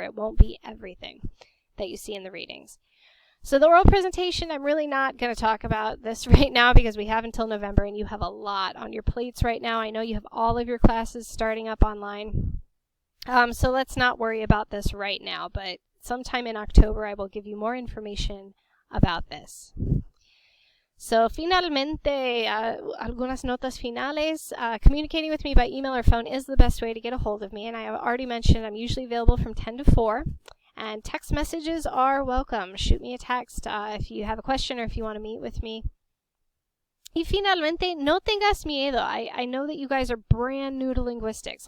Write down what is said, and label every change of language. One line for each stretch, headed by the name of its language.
English: It won't be everything that you see in the readings. So the oral presentation, I'm really not going to talk about this right now because we have until November and you have a lot on your plates right now. I know you have all of your classes starting up online. So let's not worry about this right now, but sometime in October I will give you more information about this.
Spanish: So, finalmente, algunas notas finales.
English: Communicating with me by email or phone is the best way to get a hold of me, and I have already mentioned I'm usually available from 10 to 4, and text messages are welcome. Shoot me a text if you have a question or if you want to meet with me.
Spanish: Y finalmente, no tengas miedo.
English: I know that you guys are brand new to linguistics.